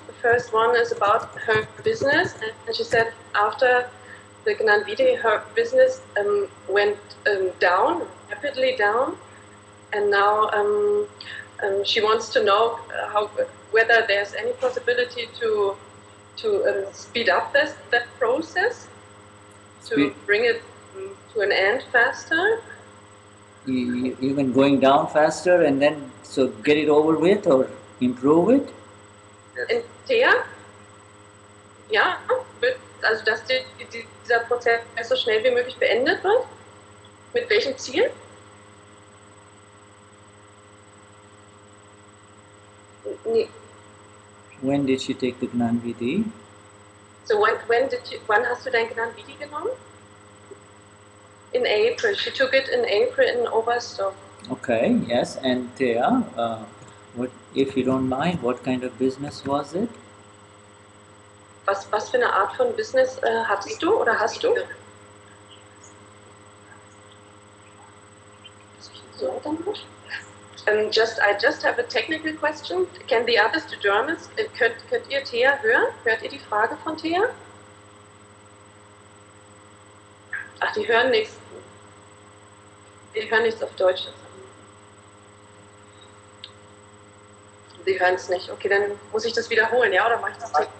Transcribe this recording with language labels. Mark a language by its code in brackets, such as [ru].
[en] The first one is about her business, and she said after the Gnan Vidhi, her business went rapidly down, and now she wants to know whether there's any possibility to speed up that process, to bring it to an end faster. Even going down faster and then so get it over with or improve it? In Thea? [de] Ja, also dass dieser Prozess so schnell wie möglich beendet wird? Mit welchem Ziel? Nee. [en] When did she take the Gnan Vidhi? [de] So wann hast du dein Gnan Vidhi genommen? [en] In April. She took it in April in Oberstdorf. Okay, yes. And Thea, what, if you don't mind, what kind of business was it? [de] Was für eine Art von Business hattest du oder hast du? [en] So, [de] dann [en] I just have a technical question. Can the others, the Germans, [de] könnt ihr Thea hören? Hört ihr die Frage von Thea? Ach, die hören nichts. Die hören nichts auf Deutsch. Die hören es nicht. Okay, dann muss ich das wiederholen, ja? Oder mache ich das?